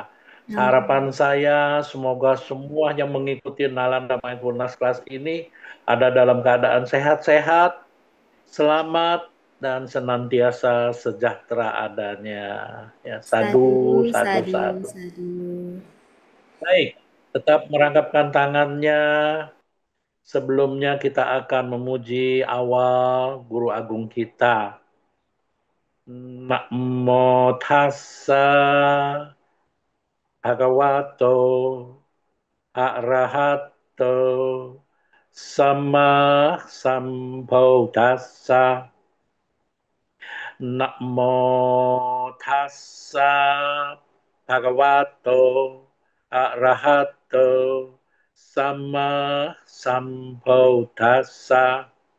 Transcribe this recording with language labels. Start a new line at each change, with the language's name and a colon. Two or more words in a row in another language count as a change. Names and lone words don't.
Indonesian: Harapan saya semoga semua yang mengikuti Nalanda Mindfulness Class ini ada dalam keadaan sehat-sehat, selamat, dan senantiasa sejahtera adanya. Ya,
Pali: sadu, sadu, sadu.
Indonesian: Baik, tetap merangkapkan tangannya. Sebelumnya kita akan memuji awal Guru Agung kita.
Pali: Namo tassa bhagavato arahato sama sambuddhassa. Namo tassa bhagavato arahato sama sambuddhassa.